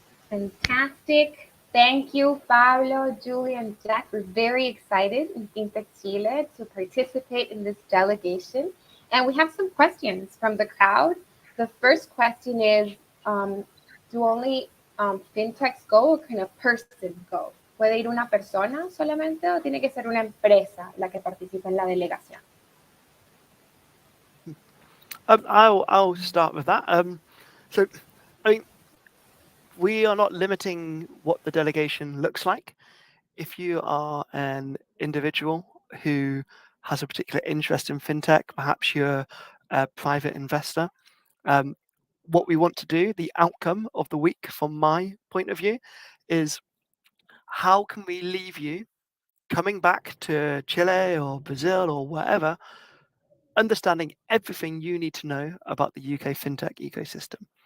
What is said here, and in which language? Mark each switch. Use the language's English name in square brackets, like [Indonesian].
[English] Fantastic. Thank you, Pablo, Julie, and Jack. We're very excited in Fintech Chile to participate in this delegation. And we have some questions from the crowd. The first question is, do only fintechs go or can a person go? [Spanish] ¿Puede ir una persona solamente o tiene que ser una empresa la que participa en la delegación? [English] I'll start with that. So, I mean, we are not limiting what the delegation looks like. If you are an individual who has a particular interest in fintech, perhaps you're a private investor, what we want to do, the outcome of the week from my point of view, is how can we leave you coming back to Chile or Brazil or wherever, understanding everything you need to know about the UK fintech ecosystem.